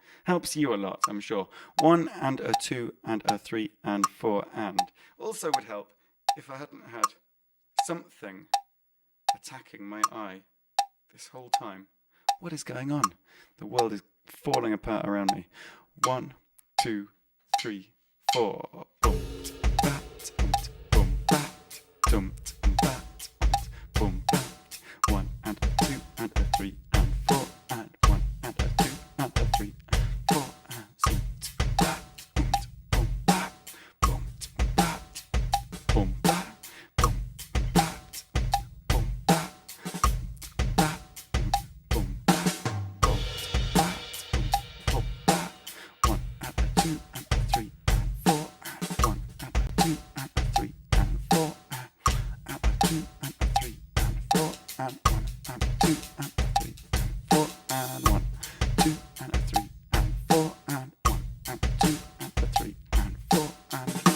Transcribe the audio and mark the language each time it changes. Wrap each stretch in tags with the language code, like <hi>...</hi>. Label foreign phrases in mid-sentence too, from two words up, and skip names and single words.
<en>Helps you a lot, I'm sure. 1 and a 2 and a 3 and 4 and. Also would help if I hadn't had something attacking my eye this whole time. What is going on? The world is falling apart around me. 1, 2, 3, 4. Boom, bat, boom, bat, dum, bat, boom, bat. 1 and a 2 and a 3 and 4 and 1 and a 2 and a 3 and 4 and zoom, bat, boom, bat, boom, bat, boom, bat, boom, bat, boom, bat, bat, boom, bat, boom, bat, boom, bat. 1 and a 2 and a 3 and 4 and 1 and a 2 and a 3 and 4 and a 2 and a 3 and 4 and 1 and a 2 and a 3 and 4 and 1, 2 and a 3 and 4 and 1 and a 2 and a 3 and 4 and.</en>